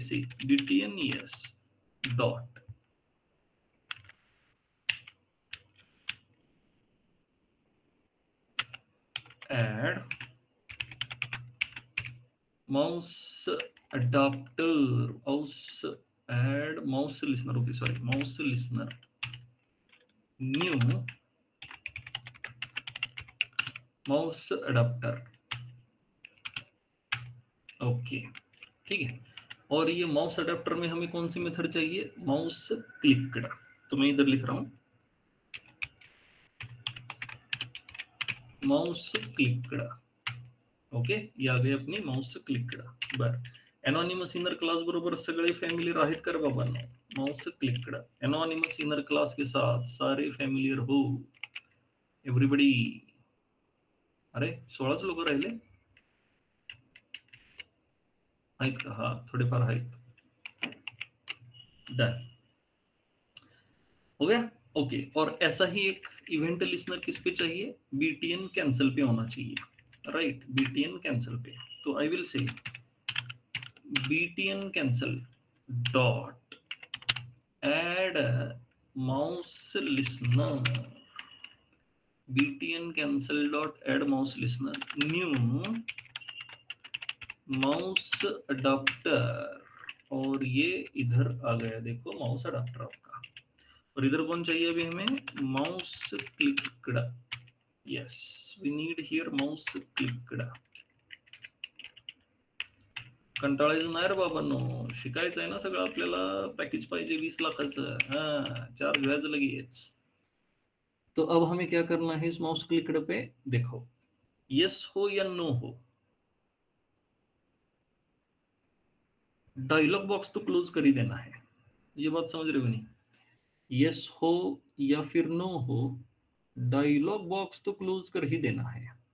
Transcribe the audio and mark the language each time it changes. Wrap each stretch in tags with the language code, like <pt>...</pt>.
<hi>सी btn yes dot add mouse adapter, mouse add mouse listener, okay sorry, mouse listener new mouse adapter, okay, ठीक है। और ये mouse adapter में हमें कौन सी मेथड चाहिए? Mouse clicked. तो मैं इधर लिख रहा हूं माउस क्लिक्ड, ओके। ये आ गए अपनी माउस क्लिक्ड।</hi> <mr>बर एनोनिमस इनर क्लास बरोबर सगळे फॅमिलीर आहेत कर बाबांनो?</mr> <hi>Mouse clicked anonymous inner class के साथ सारे फॅमिलीर हो, एव्हरीबडी।</hi> <mr>अरे 16च लोक राहिले आहेत का? हा, थोडेफार आहेत। डन,</mr> <hi>हो गया,</hi> <mr>ओके।</mr> <hi>और ऐसा ही एक इवेंट लिसनर किस पे चाहिए? बीटीएन कैंसिल पे होना चाहिए, राइट। बीटीएन कैंसिल पे, तो</hi> <en>I will say btn cancel dot add mouse listener, btn cancel dot add mouse listener new mouse adapter।</en> <hi>और ये इधर आ गया देखो माउस अडाप्टर आपका। और इधर कौन चाहिए अभी हमें? Mouse clicked,</hi> <en>Yes, we need here mouse clicked.</en> <mr>कंटाळायचं नाही रे बाबांनो, शिकायचं आहे ना सगळं आपल्याला। पॅकेज पाहिजे 20 लाखाचं, हा, चार्ज व्याज लगेच।</mr> <hi>तो अब हमें क्या करना है इस माउस क्लिक्ड पे? देखो, यस हो या नो हो, डायलॉग बॉक्स तो क्लोज कर ही देना है। ये बात समझ रहे हो नहीं? यस हो या फिर नो हो, डायलॉग बॉक्स तो क्लोज कर ही देना है।</hi>